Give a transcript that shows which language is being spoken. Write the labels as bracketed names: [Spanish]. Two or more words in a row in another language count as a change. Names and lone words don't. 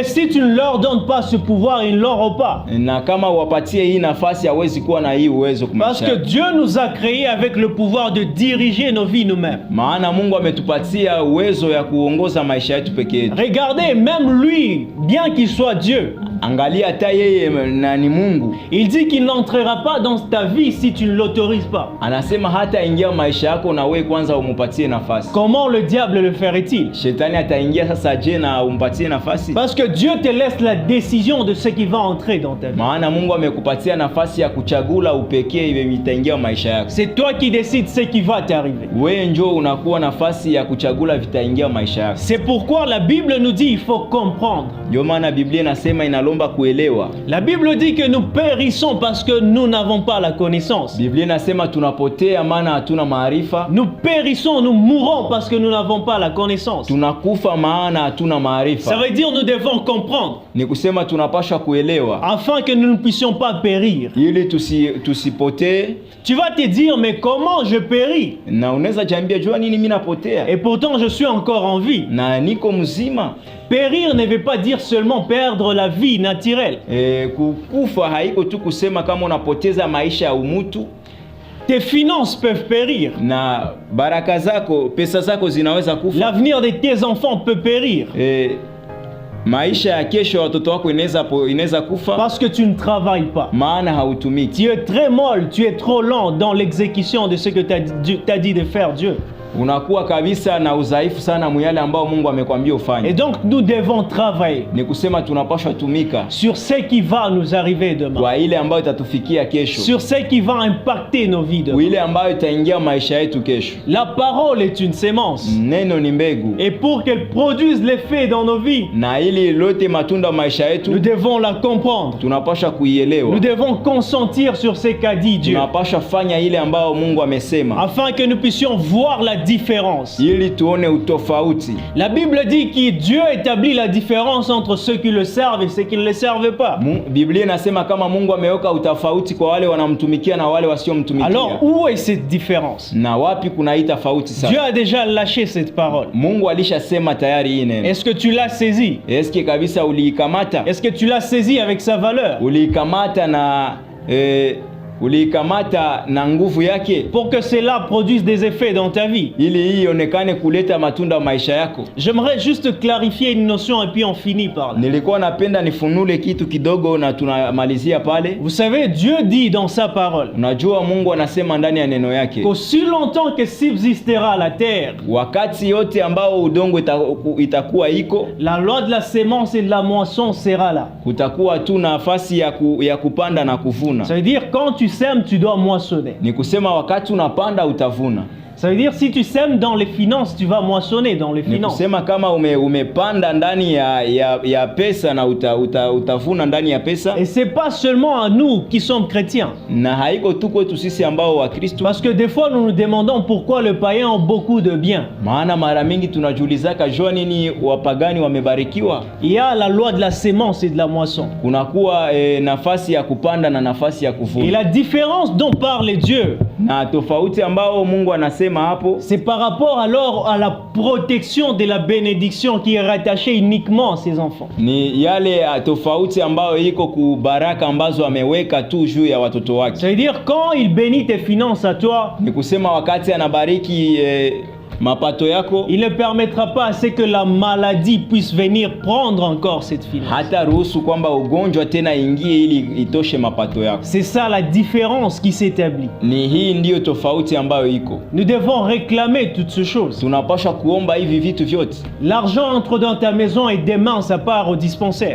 [French] Mais si tu ne leur donnes pas ce pouvoir, ils ne l'auront pas. [Swahili] Na kama wapatie hii nafasi hawezi kuwa na hii uwezo kwa [French] Parce [Swahili] maisha [French] que [Swahili] yako. [French] Dieu nous a créés avec le pouvoir de diriger nos vies nous-mêmes. [Swahili] Maana Mungu ametupatia uwezo ya kuongoza maisha yetu peke yetu. [French] Regardez, même lui, bien qu'il soit Dieu, [Swahili] Angalia hata yeye na ni Mungu. [French] Il dit qu'il n'entrera pas dans ta vie si tu ne l'autorises pas. [Swahili] Anasema hata ingia maisha yako na wewe kwanza umupatie nafasi. [French] Comment le diable le ferait-il? [Swahili] Shetani ataingia sasa je na umpatie nafasi? [French] Parce que Dieu te laisse la décision de ce qui va entrer dans ta vie. [Swahili] Maana Mungu amekupatia nafasi ya kuchagula upekee ile itaingia maisha yako. [French] C'est toi qui décides ce qui va t'arriver. [Swahili] Wewe njoo unakuwa nafasi ya kuchagula vitaingia maisha yako. [French] C'est pourquoi la Bible nous dit il faut comprendre. [Swahili] Ndio maana Biblia inasema inalomba kuelewa. [French] La Bible dit que nous périssons parce que nous n'avons pas la connaissance. [Swahili] Biblia inasema tunapotea maana hatuna maarifa. [French] Nous périssons, nous mourons parce que nous n'avons pas la connaissance. [Swahili] Tunakufa maana hatuna maarifa. [French] Ça veut dire nous devons comprendre. [Swahili] Ni kusema tunapaswa kuelewa. [French] Afin que nous ne puissions pas périr. [Swahili] Ili tusipotee. [French] Tu vas te dire mais comment je péris? [Swahili] Na unaweza jambia jua nini mimi napotea? [French] Et pourtant je suis encore en vie. [Swahili] Na niko mzima. [French] Périr ne veut pas dire seulement perdre la vie naturelle. [Swahili] Kukufa haiko tu kusema kama unapoteza maisha ya umutu. [French] Tes finances peuvent périr. [Swahili] Na baraka zako, pesa zako zinaweza kufa. [French] L'avenir de tes enfants peut périr. [Swahili] Maisha ya kesho watoto wako inaweza kufa. [French] Parce que tu ne travailles pas. [Swahili] Maana hautumiki. [French] Tu es très molle, tu es trop lent dans l'exécution de ce que t'as dit de faire Dieu. [Swahili] Unakuwa kabisa na udhaifu sana mwale ambao Mungu amekwambia ufanye. [French] Et donc nous devons travailler. [Swahili] Ni kusema tunapaswa tumika [French] sur ce qui va nous arriver demain. [Swahili] Kwa ile ambayo itatufikia kesho. [French] Sur ce qui va impacter nos vies demain. [Swahili] Kwa ile ambayo itaingia maisha yetu kesho. [French] La parole est une sémence. [Swahili] Neno ni mbegu. [French] Et pour qu'elle produise l'effet dans nos vies, [Swahili] na ili lote matunda maisha yetu, [French] nous devons la comprendre. [Swahili] Tunapaswa kuielewa. [French] Nous devons consentir sur ce qu'a dit Dieu. [Swahili] Tunapaswa fanya ile ambayo Mungu amesema. [French] Afin que nous puissions voir la différence. [Swahili] Ili tuone utofauti. [French] La Bible dit que Dieu établit la différence entre ceux qui le servent et ceux qui ne le servent pas. [Swahili] Biblia inasema kama Mungu ameweka utofauti kwa wale wanamtumikia na wale wasiomtumikia. [French] Alors où est cette différence? [Swahili] Na wapi kuna hii tofauti sasa? [French] Dieu a déjà lâché cette parole. [Swahili] Mungu alishasema tayari hii neno. [French] Est-ce que tu l'as saisi? Est-ce que [Swahili] kabisa uliikamata? [French] Est-ce que tu l'as saisi avec sa valeur? [Swahili] Uliikamata na nguvu yake, [French] pour que cela produise des effets dans ta vie. [Swahili] Ili hii ionekane kuleta matunda maisha yako. [French] J'aimerais juste clarifier une notion et puis on finit par là. [Swahili] Nilikuwa napenda nifunule kitu kidogo na tunamalizia pale. [French] Vous savez, Dieu dit dans sa parole. [Swahili] Unajua Mungu anasema ndani ya neno yake. [French] Qu'aussi longtemps que subsistera la terre. [Swahili] Wakati yote ambao udongo itakuwa iko, [French] la loi de la sémence et de la moisson sera là. [Swahili] Kutakuwa tu nafasi ya kupanda na kuvuna. [French] Ça veut dire quand tu sèmes, tu dois moissonner. [Swahili] Ni kusema wakati unapanda utavuna. [French] Ça veut dire si tu sèmes dans les finances, tu vas moissonner dans les finances. [Swahili] Ni kusema kama umepanda ndani ya pesa na utavuna ndani ya pesa. [French] Et c'est pas seulement à nous qui sommes chrétiens. [Swahili] Na haiko tu kwetu sisi ambao wa Kristo. [French] Parce que des fois nous nous demandons pourquoi les païens ont beaucoup de biens. [Swahili] Maana mara mingi tunajiulizaka jua nini wapagani wamebarikiwa. [French] Il y a la loi de la sémence et de la moisson. [Swahili] Kunakuwa nafasi ya kupanda na nafasi ya kuvuna. [French] Et la différence dont parle Dieu, [Swahili] na tofauti ambao Mungu anasema hapo, [French] c'est par rapport alors à la protection de la bénédiction qui est rattachée uniquement à ses enfants. [Swahili] Ni yale tofauti ambayo iko kubaraka ambazo ameweka tu juu ya watoto wake. [French] Ça veut dire quand il bénit tes finances à toi, [Swahili] ni kusema wakati anabariki mapato yako, [French] il ne permettra pas à ce que la maladie puisse venir prendre encore cette finance. [Swahili] Hata ruhusu kwamba ugonjwa tena ingie ili itoshe mapato yako. [French] C'est ça la différence qui s'établit. [Swahili] Ni hii ndio tofauti ambayo iko. [French] Nous devons réclamer toutes ces choses. [Swahili] Tunapaswa kuomba hivi vitu vyote. [French] L'argent entre dans ta maison et demain ça part au dispensaire.